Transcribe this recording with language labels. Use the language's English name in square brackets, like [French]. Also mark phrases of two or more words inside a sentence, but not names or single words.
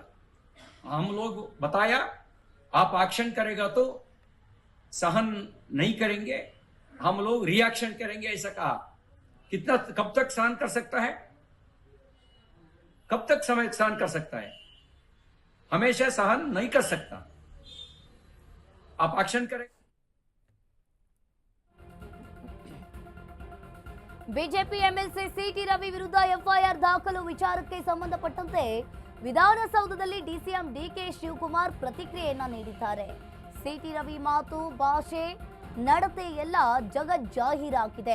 [Hindi] हम लोग बताया आप एक्शन करेगा तो सहन नहीं करेंगे, हम लोग रिएक्शन करेंगे, ऐसा कहा। कितना, कब तक सहन कर सकता है? कब तक समय सहन कर सकता है? हमेशा सहन नहीं कर सकता। आप एक्शन करें। [Kannada] ಬಿಜೆಪಿ ಎಂಎಲ್ಸಿ ಸಿಟಿ ರವಿ ವಿರುದ್ಧ ಎಫ್ಐಆರ್ ದಾಖಲು ವಿಚಾರಕ್ಕೆ ಸಂಬಂಧಪಟ್ಟಂತೆ ವಿಧಾನಸೌಧದಲ್ಲಿ ಡಿಸಿಎಂ ಡಿಕೆ ಶಿವಕುಮಾರ್ ಪ್ರತಿಕ್ರಿಯೆಯನ್ನ ನೀಡಿದ್ದಾರೆ. ಸಿಟಿ ರವಿ ಮಾತು, ಭಾಷೆ, ನಡತೆ ಎಲ್ಲ ಜಗಜ್ಜಾಹೀರಾಗಿದೆ.